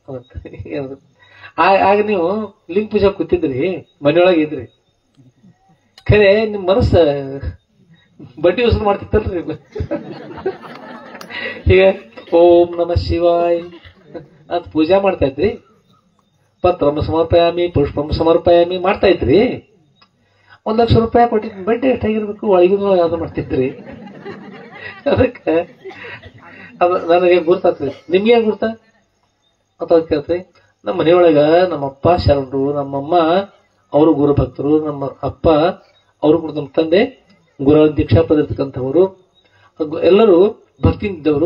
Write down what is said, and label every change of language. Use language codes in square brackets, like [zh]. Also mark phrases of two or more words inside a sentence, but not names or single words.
[kn] ಆಗ ನೀವು ಲಿಂಗ ಪೂಜಾ ಕೂತಿದ್ರಿ, ಮನೆಯೊಳಗೆ ಇದ್ರಿ, ಖರೆ ನಿಮ್ ಮನಸ್ಸ ಬಡ್ಡಿ ವಸೂಲು ಮಾಡ್ತಿತ್ತಲ್ರಿ. ಈಗ [sa] ಓಂ ನಮಃ ಶಿವಾಯ್ [kn] ಅಂತ ಪೂಜಾ ಮಾಡ್ತಾ ಇದ್ರಿ, [sa] ಪತ್ರಂ ಸಮರ್ಪಯಾಮಿ ಪುಷ್ಪಂ ಸಮರ್ಪಯಾಮಿ [kn] ಮಾಡ್ತಾ ಇದ್ರಿ. 1 ಲಕ್ಷ ರೂಪಾಯಿ ಕೊಟ್ಟಿದ್ ಬಡ್ಡಿ ಎಷ್ಟಾಗಿರ್ಬೇಕು ಒಳಗಿನ ಯಾವ್ದು ಮಾಡ್ತಿದ್ರಿ. ಅದಕ್ಕೆ ನನಗೆ ಗುರ್ತಾತ್ರಿ. ನಿಮ್ಗೆ ಗುರ್ತ ಅಂತ ಕೇಳ್ತೀವಿ. ನಮ್ಮ ಮನೆಯೊಳಗ ನಮ್ಮಪ್ಪ ಶರಣರು, ನಮ್ಮಮ್ಮ ಅವರು ಗುರು ಭಕ್ತರು, ನಮ್ಮ ಅಪ್ಪ ಅವರು ಕೂಡ ನಮ್ಮ ತಂದೆ ಗುರು ದೀಕ್ಷಾ ಪಡೆದಿರ್ತಕ್ಕಂಥವರು, ಎಲ್ಲರೂ ಭಕ್ತಿಯಿಂದವರು.